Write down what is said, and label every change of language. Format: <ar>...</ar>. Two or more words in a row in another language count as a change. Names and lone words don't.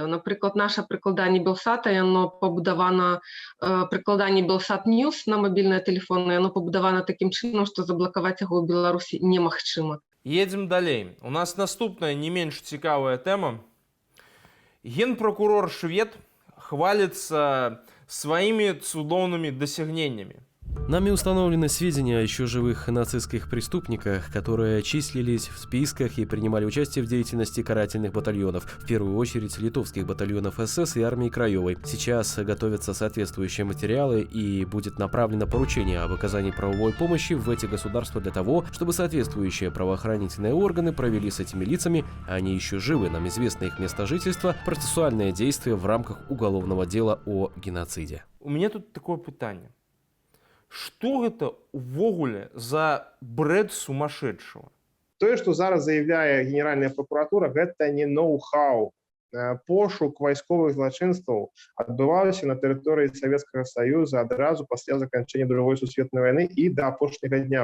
<be>Напрыклад, наша прыкладанне Белсата, яно пабудавана, прыкладанне Белсат Ньюс на мабільныя тэлефоны, яно пабудавана такім чынам, што заблакаваць яго ў Беларусі немагчыма. Едзем далей. У нас наступная не менш цікавая тэма. Генпракурор швед хваліцца сваімі цудоўнымі дасягненнямі.</be> <ru>Нами установлены сведения о еще живых нацистских преступниках, которые числились в списках и принимали участие в деятельности карательных батальонов, в первую очередь литовских батальонов СС и армии Краевой. Сейчас готовятся соответствующие материалы и будет направлено поручение об оказании правовой помощи в эти государства для того, чтобы соответствующие правоохранительные органы провели с этими лицами, а они еще живы, нам известно их место жительства, процессуальные действия в рамках уголовного дела о геноциде. У меня тут такое питание. Что это увогуле за бред сумасшедшего?</ru> <be>Тое, што зараз заяўляе Генеральная прокуратура, гэта не ноу-хау. Пошук вайсковых злачынстваў адбываўся на тэрыторыі Савецкага Саюза адразу пасля заканчэння Другой сусветнай вайны і да апошняга дня.</be>